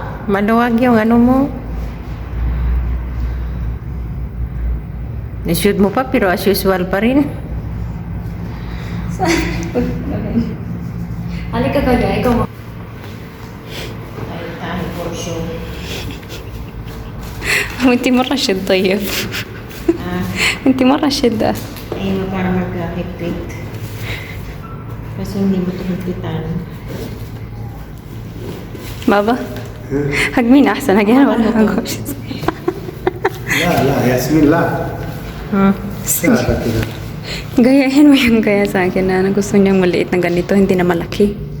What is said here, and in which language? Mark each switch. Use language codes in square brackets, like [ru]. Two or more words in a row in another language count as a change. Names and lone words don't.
[tl] Maluwag yung ano mo. I-shoot mo pa pero [en] as usual [tl] pa rin. Halika ka dyan, ikaw mo. Ay, [en] for sure. [ar] انتي مرة شدة طيب انتي مرة شدة [tl] Ayun, para mag-higpit. Kasi hindi mo tumigpitan. [ar] بابا حق مين احسن حق انا ولا حق وش؟ لا لا ياسمين لا. Sada kida. [tl] Gayahin mo yung gaya sa akin na gusto niyang maliit na ganito, hindi na malaki.